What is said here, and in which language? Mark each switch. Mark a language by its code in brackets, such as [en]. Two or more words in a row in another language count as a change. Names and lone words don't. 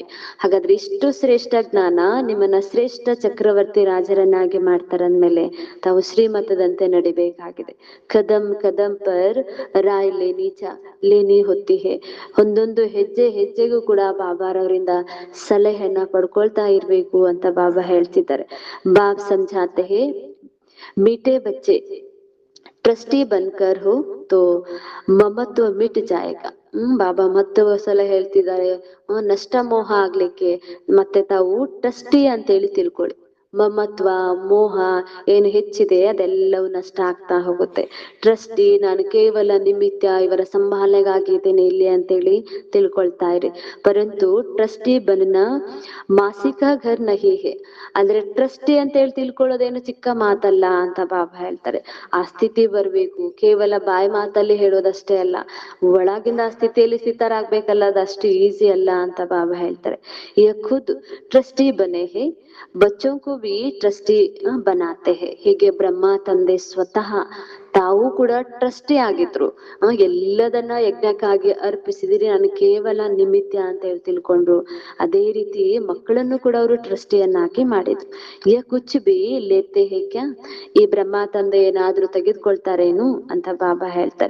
[kn] ಹಾಗಾದ್ರೆ ಇಷ್ಟು ಶ್ರೇಷ್ಠ ಜ್ಞಾನ ನಿಮ್ಮನ್ನ ಶ್ರೇಷ್ಠ ಚಕ್ರವರ್ತಿ ರಾಜರನ್ನಾಗಿ ಮಾಡ್ತಾರಂದ್ಮೇಲೆ ತಾವು ಶ್ರೀಮತದಂತೆ ನಡಿಬೇಕಾಗಿದೆ. [hi] कदम कदम पर राय लेनी होती है. [kn] ಒಂದೊಂದು ಹೆಜ್ಜೆ ಹೆಜ್ಜೆಗೂ ಕೂಡ ಬಾಬಾರವರಿಂದ ಸಲಹೆಯನ್ನ ಪಡ್ಕೊಳ್ತಾ ಇರ್ಬೇಕು ಅಂತ ಬಾಬಾ ಹೇಳ್ತಿದ್ದಾರೆ. [hi] बाप समझाते हैं मीठे बच्चे ट्रस्टी बनकर हो तो ममत्व मिट जाएगा. [kn] ಬಾಬಾ ಮತ್ತೆ ಸಲ ಹೇಳ್ತಿದ್ದಾರೆ, ನಷ್ಟ ಮೋಹ ಆಗ್ಲಿಕ್ಕೆ ಮತ್ತೆ ತಾವು ಟ್ರಸ್ಟಿ ಅಂತೇಳಿ ತಿಳ್ಕೊಳ್ಳಿ. ಮಮತ್ವ ಮೋಹ ಏನು ಹೆಚ್ಚಿದೆ ಅದೆಲ್ಲವೂ ನಷ್ಟ ಆಗ್ತಾ ಹೋಗುತ್ತೆ. ಟ್ರಸ್ಟಿ ನಾನು ಕೇವಲ ನಿಮಿತ್ತ ಇವರ ಸಂಭಾಲನೆಗಾಗಿದ್ದೇನೆ ಇಲ್ಲಿ ಅಂತೇಳಿ ತಿಳ್ಕೊಳ್ತಾ ಇರಿ. [hi] परंतु ट्रस्टी बनना मासी का घर नहीं है. [kn] ಅಂದ್ರೆ ಟ್ರಸ್ಟಿ ಅಂತ ಹೇಳಿ ತಿಳ್ಕೊಳ್ಳೋದೇನು ಚಿಕ್ಕ ಮಾತಲ್ಲ ಅಂತ ಬಾಬಾ ಹೇಳ್ತಾರೆ. ಆ ಸ್ಥಿತಿ ಬರ್ಬೇಕು, ಕೇವಲ ಬಾಯಿ ಮಾತಲ್ಲಿ ಹೇಳೋದಷ್ಟೇ ಅಲ್ಲ, ಒಳಗಿನ ಆ ಸ್ಥಿತಿಯಲ್ಲಿ ಸ್ಥಿತರಾಗ್ಬೇಕಲ್ಲ, ಅದಷ್ಟು ಈಸಿ ಅಲ್ಲ ಅಂತ ಬಾಬಾ ಹೇಳ್ತಾರೆ. [hi] ಈಗ खुद ट्रस्टी बने हैं बच्चों को भी ट्रस्टी बनाते हैं. [kn] ಹೀಗೆ ಬ್ರಹ್ಮ ತಂದೆ ಸ್ವತಃ ತಾವು ಕೂಡ ಟ್ರಸ್ಟಿ ಆಗಿದ್ರು. ಎಲ್ಲದನ್ನ ಯಜ್ಞಕ್ಕಾಗಿ ಅರ್ಪಿಸಿದಿರಿ, ನಾನು ಕೇವಲ ನಿಮಿತ್ತ ಅಂತ ಹೇಳಿ ತಿಳ್ಕೊಂಡ್ರು. ಅದೇ ರೀತಿ ಮಕ್ಕಳನ್ನು ಕೂಡ ಅವರು ಟ್ರಸ್ಟಿಯನ್ನಾಗಿ ಮಾಡಿದ್ರು. [hi] या कुछ भी लेते हैं क्या, [kn] ಈ ಬ್ರಹ್ಮ ತಂದೆ ಏನಾದ್ರೂ ತೆಗೆದುಕೊಳ್ತಾರೇನು ಅಂತ ಬಾಬಾ ಹೇಳ್ತಾರೆ.